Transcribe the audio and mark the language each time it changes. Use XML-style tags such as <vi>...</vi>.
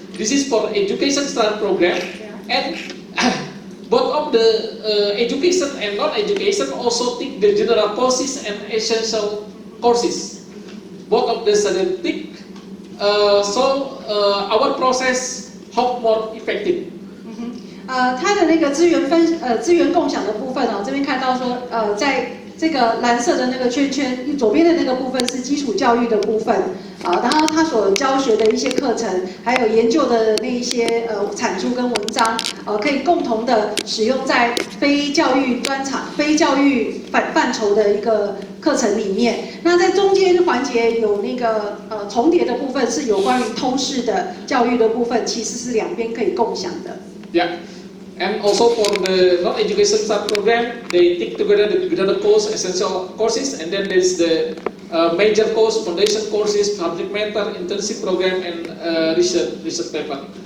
<en>This is for education style program, and both of the education and non-education also take the general courses and essential courses. Both of the students take, so our process hope more effective.</en> <zh>它的那个资源共享的部分哦，这边看到说，在这个蓝色的那个圈圈左边的那个部分是基础教育的部分啊，然后他所教学的一些课程，还有研究的那一些产出跟文章，可以共同的使用在非教育专场、非教育范畴的一个课程里面。那在中间环节有那个重叠的部分，是有关于通识的教育的部分，其实是两边可以共享的。 Yeah.</zh> <en>And also for the non-education sub program, they take together the general course, essential courses, and then there is the major course, foundation courses, subject matter, internship program, and research paper.</en>